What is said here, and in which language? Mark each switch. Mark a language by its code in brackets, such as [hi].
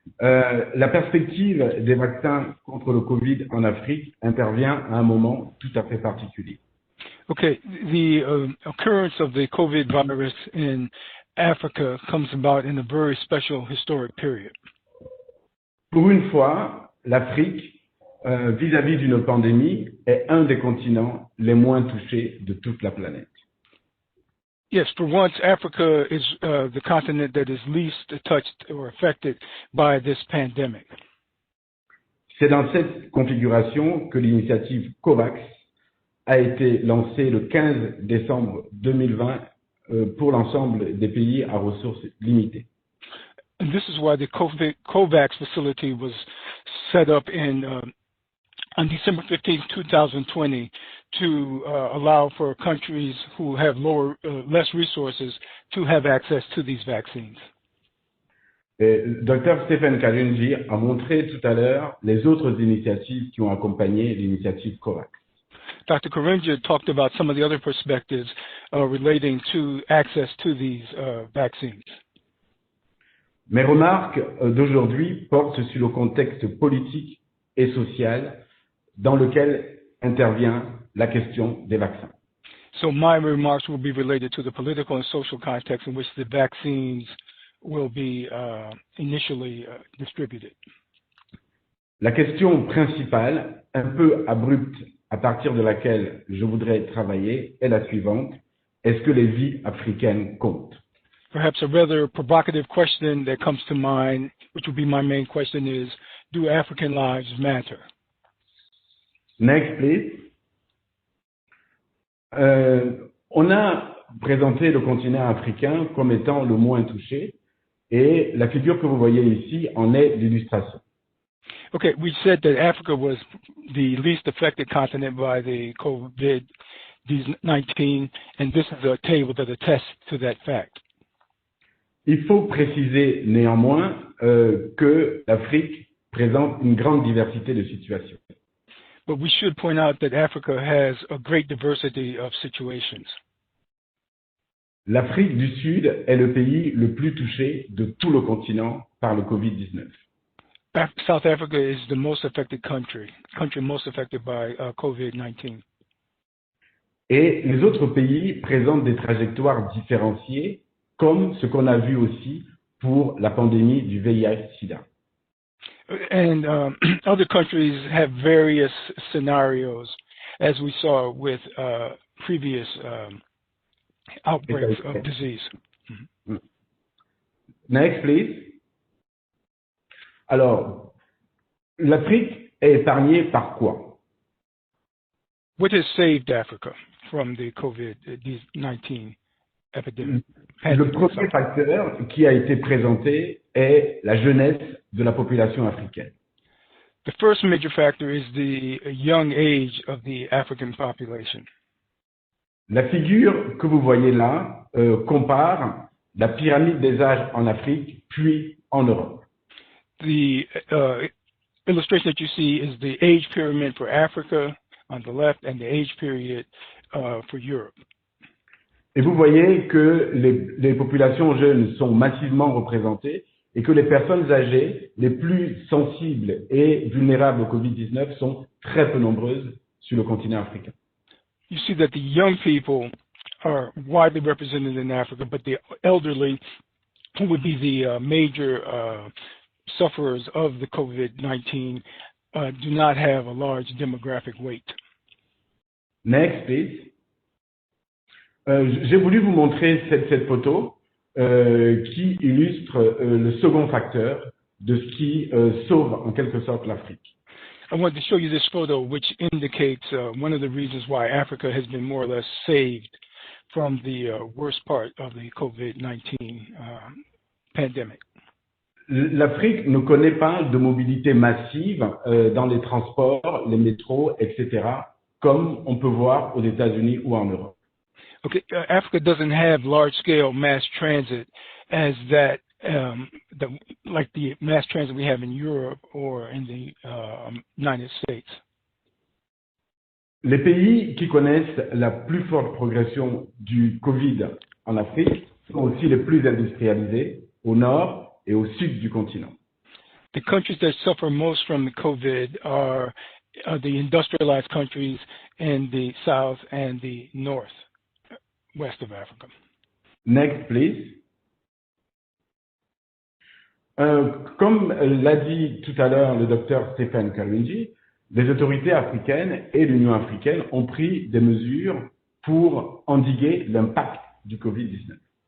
[fr] La perspective des vaccins contre le Covid en Afrique intervient à un moment tout à fait particulier. [en] Okay, the occurrence of the COVID virus in Africa comes about in a very special historic period. [fr] Pour une fois, l'Afrique, vis-à-vis d'une pandémie, est un des continents les moins touchés de toute la planète. [en] Yes, for once, Africa is the continent that is least touched or affected by this pandemic. [fr] C'est dans cette configuration que l'initiative COVAX a été lancée le 15 décembre 2020 pour l'ensemble des pays à ressources limitées. [en] And this is why the COVAX facility was set up on December 15, 2020, to allow for countries who have less resources to have access to these vaccines. [fr] Dr. Stephen Kalunji a montré tout à l'heure les autres initiatives qui ont accompagné l'initiative COVAX. [en] Dr. Karinja talked about some of the other perspectives relating to access to these vaccines. [fr] Mes remarques d'aujourd'hui portent sur le contexte politique et social dans lequel intervient la question des vaccins. [en] So my remarks will be related to the political and social context in which the vaccines will be initially distributed. [fr] La question principale, un peu abrupte, à partir de laquelle je voudrais travailler, est la suivante. Est-ce que les vies africaines comptent? [en] Perhaps a rather provocative question that comes to mind, which will be my main question, is, do African lives matter? Next, please. [fr] On a présenté le continent africain comme étant le moins touché, et la figure que vous voyez ici en est l'illustration. [en] Okay, we said that Africa was the least affected continent by the COVID-19, and this is a table that attests to that fact. [fr] Il faut préciser néanmoins que l'Afrique présente une grande diversité de situations. [en] But we should point out that Africa has a great diversity of situations. [fr] L'Afrique du Sud est le pays le plus touché de tout le continent par le Covid-19. [en] South Africa is the most affected country most affected by COVID-19. [fr] Et les autres pays présentent des trajectoires différenciées, comme ce qu'on a vu aussi pour la pandémie du VIH-Sida. [en] And other countries have various scenarios, as we saw with previous outbreaks of disease. Mm-hmm. Next, please. [fr] Alors, l'Afrique est épargnée par quoi? [en] What has saved Africa from the COVID-19 epidemic? [fr] Le premier facteur qui a été présenté est la jeunesse de la population africaine. [en] The first major factor is the young age of the African population. [fr] La figure que vous voyez là compare la pyramide des âges en Afrique puis en Europe. [en] The illustration that you see is the age pyramid for Africa on the left and the age period for Europe. [fr] Et vous voyez que les populations jeunes sont massivement représentées et que les personnes âgées les plus sensibles et vulnérables au Covid-19 sont très peu nombreuses sur le continent africain. [en] You see that the young people are widely represented in Africa, but the elderly, who would be the major sufferers of the COVID-19, do not have a large demographic weight. Next, please. [fr] J'ai voulu vous montrer cette photo qui illustre le second facteur de ce qui sauve en quelque sorte l'Afrique. [en] I want to show you this photo, which indicates one of the reasons why Africa has been more or less saved from the worst part of the COVID-19 pandemic. [fr] L'Afrique ne connaît pas de mobilité massive dans les transports, les métros, etc., comme on peut voir aux États-Unis ou en Europe. [en] Okay, Africa doesn't have large-scale mass transit as that, like the mass transit we have in Europe or in the United States. [fr] Les pays qui connaissent la plus forte progression du Covid en Afrique sont aussi les plus industrialisés au nord et au sud du continent. [en] The countries that suffer most from the COVID are the industrialized countries in the south and the northwest of Africa. Next, please. [fr] Comme l'a dit tout à l'heure le docteur Stéphane Kalunji, les autorités africaines et l'Union africaine ont pris des mesures pour endiguer l'impact du Covid-19.